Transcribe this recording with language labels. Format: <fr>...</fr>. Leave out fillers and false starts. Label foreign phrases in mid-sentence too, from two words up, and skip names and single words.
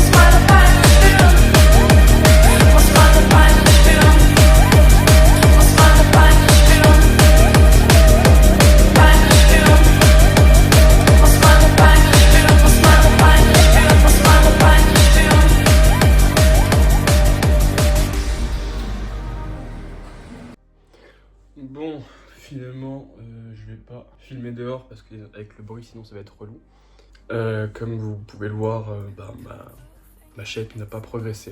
<de>Meine Beine spüren. Muss meine Beine spüren. Muss meine Beine spüren. Beine spüren. Muss meine Beine spüren. Muss meine Beine spüren. Muss meine Beine spüren.</de> <fr>Bon, finalement, je vais pas filmer dehors parce qu'avec le bruit, sinon ça va être relou. Comme vous pouvez le voir, ma shape n'a pas progressé.</fr>